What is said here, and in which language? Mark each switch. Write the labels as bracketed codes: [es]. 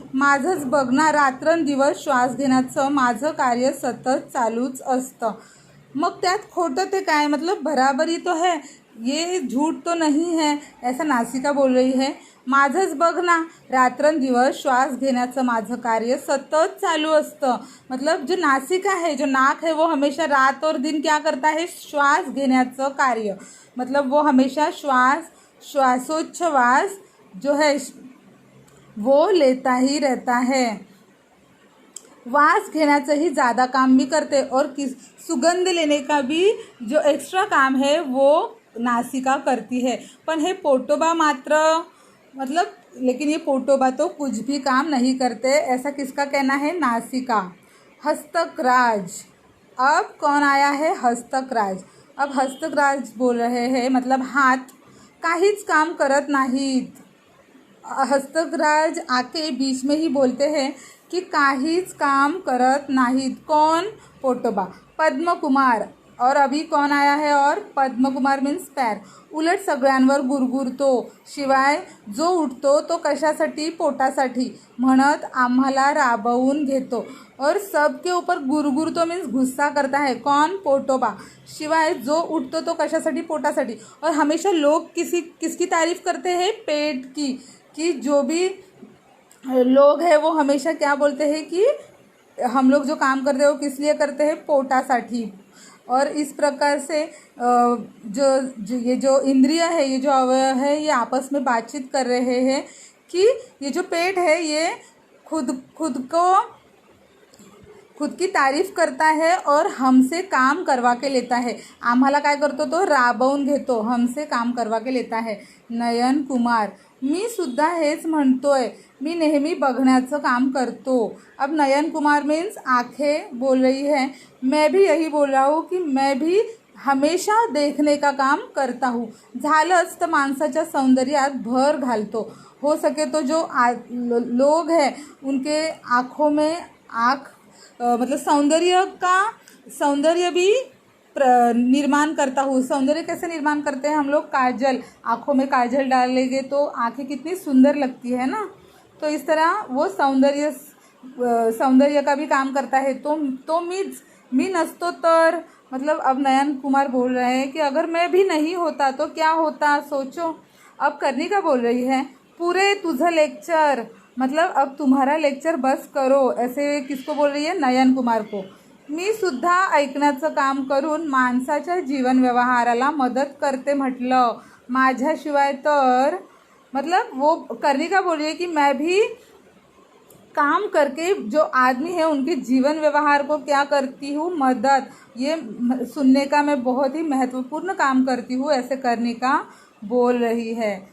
[mr] माझंच बघ ना, रात्रंदिवस श्वास घेण्याचं माझं कार्य सतत चालूच असतं. मग त्यात खोटं ते काय? [hi] मतलब बराबरी तो है, ये झूठ तो नहीं है, ऐसा नासिका बोल रही है. [mr] माझंच बघ ना, रात्रंदिवस श्वास घेण्याचं माझं कार्य सतत चालू असतं. [hi] मतलब जो नासिका है, जो नाक है, वो हमेशा रात और दिन क्या करता है? [mr] श्वास घेण्याचं कार्य. [hi] मतलब वो हमेशा श्वासोच्छ्वास जो है वो लेता ही रहता है. वास घेण्याचंही ज़्यादा काम भी करते और सुगंध लेने का भी जो एक्स्ट्रा काम है वो नासिका करती है. [mr] पण हे पोटोबा मात्र, [hi] मतलब लेकिन ये पोटोबा तो कुछ भी काम नहीं करते, ऐसा किसका कहना है? नासिका. हस्तकराज. अब कौन आया है? हस्तकराज. अब हस्तकराज बोल रहे हैं, मतलब हाथ [mr] काहीच काम करत नाहीत. [hi] हस्तकराज आके बीच में ही बोलते हैं कि [mr] काहीच काम करत नाहीत. [hi] कौन? पोटोबा. पद्म कुमार. और अभी कौन आया है? और पद्म कुमार मीन्स पैर. [mr] उलट सगळ्यांवर गुरगुरतो, शिवाय जो उठतो तो कशासाठी? पोटासाठी, म्हणत आम्हाला राबवून घेतो. [hi] और सबके ऊपर गुरगुरतो मीन्स गुस्सा करता है. कौन? पोटोबा. [mr] शिवाय जो उठतो तो कशासाठी? पोटासाठी. [hi] और हमेशा लोग किसकी तारीफ करते हैं? पेट की. कि जो भी लोग हैं वो हमेशा क्या बोलते हैं कि हम लोग जो काम करते हैं वो किस लिए करते हैं? पोटासाठी. और इस प्रकार से ये जो इंद्रिय है, ये जो अवयव है, ये आपस में बातचीत कर रहे हैं कि ये जो पेट है ये खुद की तारीफ करता है और हमसे काम करवा के लेता है. [mr] आम्हाला काय करतो? तो राबवून घेतो, [hi] हमसे काम करवा के लेता है. नयन कुमार. [mr] मी सुद्धा हेच म्हणतोय, मी नेहमी बघण्याचं काम करतो. [hi] अब नयन कुमार मीन्स आंखें बोल रही है. मैं भी यही बोल रहा हूँ कि मैं भी हमेशा देखने का काम करता हूँ. [mr] झालंच तर माणसाच्या सौंदर्यात भर घालतो. [hi] हो सके तो जो लोग हैं उनके आँखों में मतलब सौंदर्य भी निर्माण करता हूँ. सौंदर्य कैसे निर्माण करते हैं हम लोग? काजल. आँखों में काजल डालेंगे तो आँखें कितनी सुंदर लगती है ना. तो इस तरह वो सौंदर्य का भी काम करता है. [mr] तो मी नसतो तर, [hi] मतलब अब नयन कुमार बोल रहे हैं कि अगर मैं भी नहीं होता तो क्या होता? सोचो. अब कर्णिका बोल रही है, पूरे [mr] तुझं लेक्चर, [hi] मतलब अब तुम्हारा लेक्चर बस करो. ऐसे किसको बोल रही है? नयन कुमार को. [mr] मी सुद्धा ऐकण्याचं काम करून माणसाच्या जीवन व्यवहाराला मदत करते म्हटलं. माझ्याशिवाय तर, [hi] मतलब वो कर्णिका बोल रही है कि मैं भी काम करके जो आदमी है उनके जीवन व्यवहार को क्या करती हूँ? मदद. ये सुनने का मैं बहुत ही महत्वपूर्ण काम करती हूँ, ऐसे कर्णिका बोल रही है.